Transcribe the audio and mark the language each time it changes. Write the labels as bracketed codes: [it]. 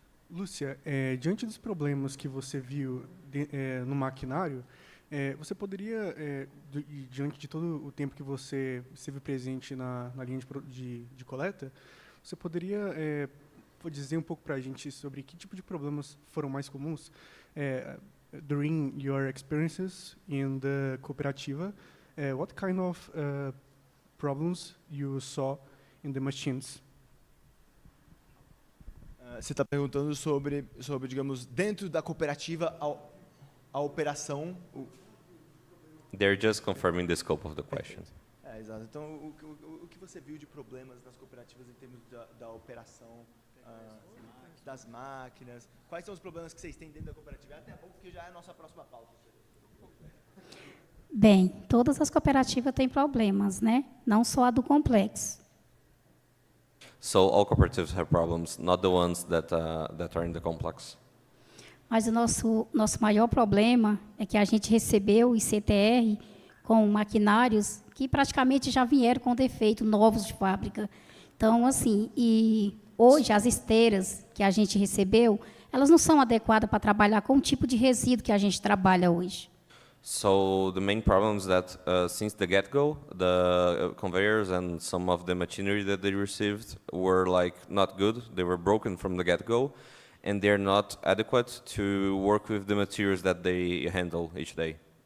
[pt] Lúcia, diante dos problemas que você viu no maquinário, você poderia, diante de todo o tempo que você esteve presente na linha de coleta, você poderia dizer um pouco para a gente sobre que tipo de problemas foram mais comuns [en] during your experiences in the [pt] cooperativa? [en] What kind of problems you saw in the machines? [pt] Você está perguntando sobre, digamos, dentro da cooperativa, a operação... [en] They're just confirming the scope of the question. [pt] Exato. Então, o que você viu de problemas nas cooperativas em termos da operação, das máquinas? Quais são os problemas que vocês têm dentro da cooperativa? Até bom, porque já é a nossa próxima pauta. Bem, todas as cooperativas têm problemas, né? Não só a do complexo. [en] So all cooperatives have problems, not the ones that are in the complex. [pt] Mas o nosso maior problema é que a gente recebeu o ICTR com maquinários que praticamente já vieram com defeito, novos de fábrica. Então, assim, e hoje as esteiras que a gente recebeu, elas não são adequadas para trabalhar com o tipo de resíduo que a gente trabalha hoje. [en] So the main problem is that since the get-go, the conveyors and some of the machinery that they received were not good. They were broken from the get-go, and they're not adequate to work with the materials that they handle each day.